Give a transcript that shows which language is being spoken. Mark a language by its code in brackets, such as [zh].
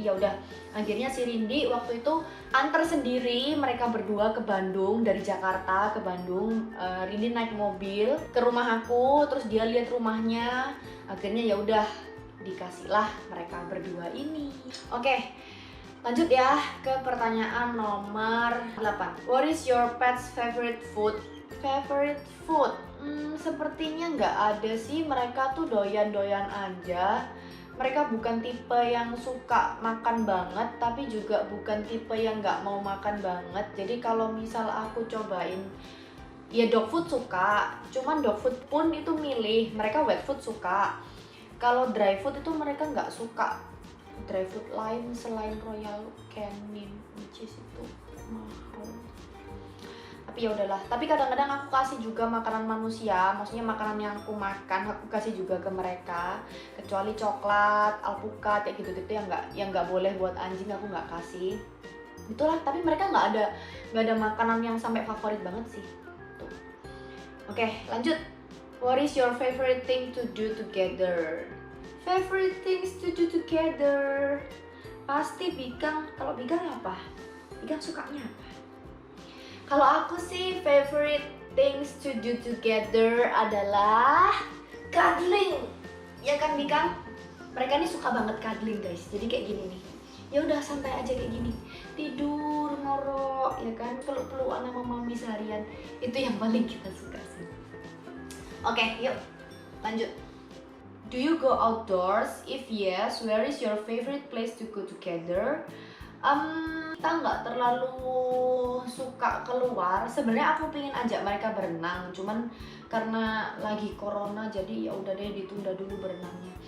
[id] Jadi ya udah, akhirnya si Rindy waktu itu antar sendiri mereka berdua ke Bandung, dari Jakarta ke Bandung. Rindy naik mobil ke rumah aku, terus dia lihat rumahnya. Akhirnya ya udah, dikasihlah mereka berdua ini. Oke, lanjut ya ke pertanyaan nomor 8. [en] What is your pet's favorite food? [id] Favorite food? Sepertinya nggak ada sih, mereka tuh doyan-doyan aja. Mereka bukan tipe yang suka makan banget, tapi juga bukan tipe yang nggak mau makan banget. Jadi kalau misal aku cobain, ya dog food suka, cuman dog food pun itu milih. Mereka wet food suka. Kalau dry food itu mereka nggak suka. Dry food lain selain Royal Canin, [en] which is [id] itu mahal. Tapi ya udahlah. Tapi kadang-kadang aku kasih juga makanan manusia, maksudnya makanan yang aku makan aku kasih juga ke mereka. Kecuali coklat, alpukat, kayak gitu-gitu yang nggak boleh buat anjing aku nggak kasih. Itulah. Tapi mereka nggak ada makanan yang sampai favorit banget sih. Tuh. Oke, lanjut. [en] What is your favorite thing to do together? Favorite things to do together? [id] Pasti Bikang. Kalau Bikang apa? Bikang sukanya apa? Kalau aku sih [en] favorite things to do together [id] adalah cuddling. Ya kan Bikang? Mereka nih suka banget cuddling guys. Jadi kayak gini nih. Ya udah, santai aja kayak gini. Tidur, ngorok, ya kan? Peluk-pelukan sama mami seharian. Itu yang paling kita suka sih. Oke, yuk lanjut. [en] Do you go outdoors? If yes, where is your favorite place to go together? [id] Kita nggak terlalu suka keluar. Sebenarnya aku pengen ajak mereka berenang, cuman karena lagi corona jadi ya udah deh, ditunda dulu berenangnya.